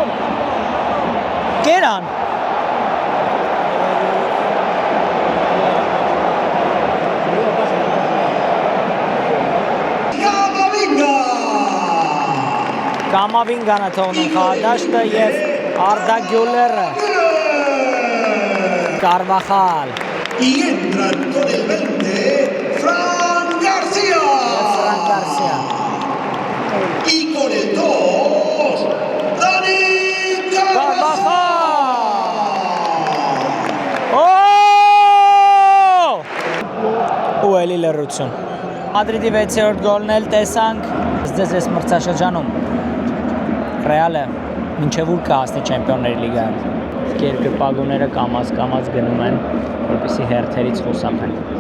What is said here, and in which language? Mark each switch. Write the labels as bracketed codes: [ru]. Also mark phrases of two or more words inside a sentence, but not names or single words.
[hy] Կերան։ Կամավինգան է թողնում խաղադաշտը և Arda Güler, Carvajal. [es] Y entra con el 20, Fran García. Fran García. Y con el 2, Dani Carvajal. [hy] Ու էլի լռություն։ Մադրիդի 6-րդ գոլն էլ տեսանք։ Ձեզ այս մրցաշրջանում Ռեալը մինչև ուր կհասնի Չեմպիոնների լիգայում։ Երկրպագուները կամաց գնում են, որպեսզի հերթերից խուսափեն։